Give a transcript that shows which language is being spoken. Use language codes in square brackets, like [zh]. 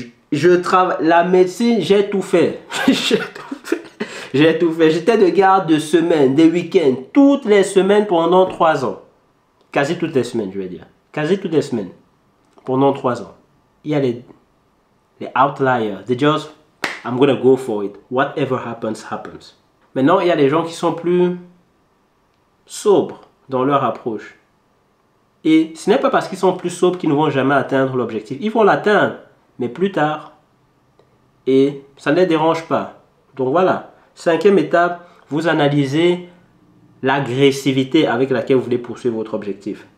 [fr] Je travaille. La médecine, j'ai tout fait. J'ai tout fait. J'étais de garde de semaine, des week-ends, toutes les semaines pendant 3 ans. Quasi toutes les semaines, je vais dire. Quasi toutes les semaines. Pendant 3 ans. Il y a les outliers. [en] They just, I'm gonna go for it. Whatever happens, happens. [fr] Maintenant, il y a les gens qui sont plus sobres dans leur approche. Et ce n'est pas parce qu'ils sont plus sobres qu'ils ne vont jamais atteindre l'objectif. Ils vont l'atteindre, mais plus tard. Et ça ne les dérange pas. Donc voilà. 5e étape, vous analysez l'agressivité avec laquelle vous voulez poursuivre votre objectif.